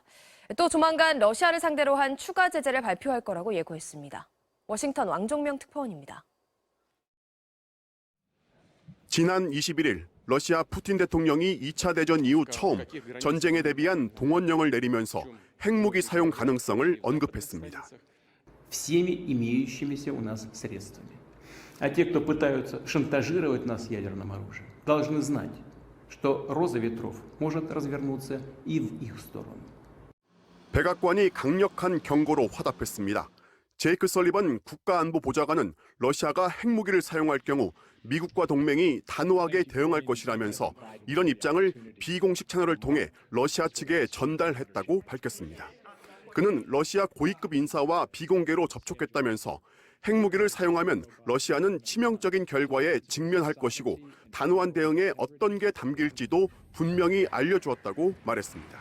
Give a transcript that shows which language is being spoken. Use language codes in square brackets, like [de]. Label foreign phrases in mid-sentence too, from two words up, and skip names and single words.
[ko] 또 조만간 러시아를 상대로 한 추가 제재를 발표할 거라고 예고했습니다. 워싱턴 왕종명 특파원입니다. 지난 21일 러시아 푸틴 대통령이 2차 대전 이후 처음 전쟁에 대비한 동원령을 내리면서 핵무기 사용 가능성을 언급했습니다. [ru] всеми имеющимися у нас средствами. А те, кто пытаются шантажировать нас ядерным оружием, должны знать, что роза ветров может развернуться и в их сторону. [ko] 백악관이 강력한 경고로 화답했습니다. 제이크 설리번 국가안보보좌관은 러시아가 핵무기를 사용할 경우 미국과 동맹이 단호하게 대응할 것이라면서 이런 입장을 비공식 채널을 통해 러시아 측에 전달했다고 밝혔습니다. 그는 러시아 고위급 인사와 비공개로 접촉했다면서 핵무기를 사용하면 러시아는 치명적인 결과에 직면할 것이고 단호한 대응에 어떤 게 담길지도 분명히 알려주었다고 말했습니다.